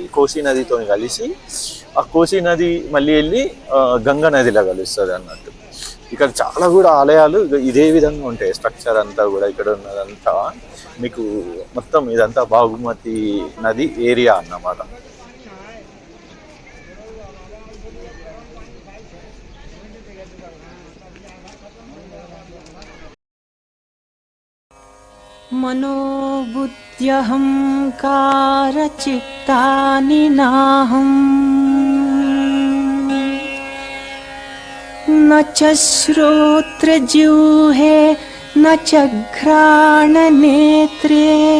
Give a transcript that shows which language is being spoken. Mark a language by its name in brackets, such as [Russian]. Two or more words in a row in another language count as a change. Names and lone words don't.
[Telugu] కోసి నదితో కలిసి ఆ కోసి నది మళ్ళీ వెళ్ళి గంగా నదిలో కలుస్తుంది అన్నట్టు. ఇక్కడ చాలా కూడా ఆలయాలు ఇదే విధంగా ఉంటాయి. స్ట్రక్చర్ అంతా కూడా ఇక్కడ ఉన్నదంతా మీకు మొత్తం ఇదంతా బాగమతి నది ఏరియా అన్నమాట. [Sanskrit] मनोबुद्ध्यहंकारचित्तानि नाहं न च श्रोत्रजिह्वे न च घ्राणनेत्रे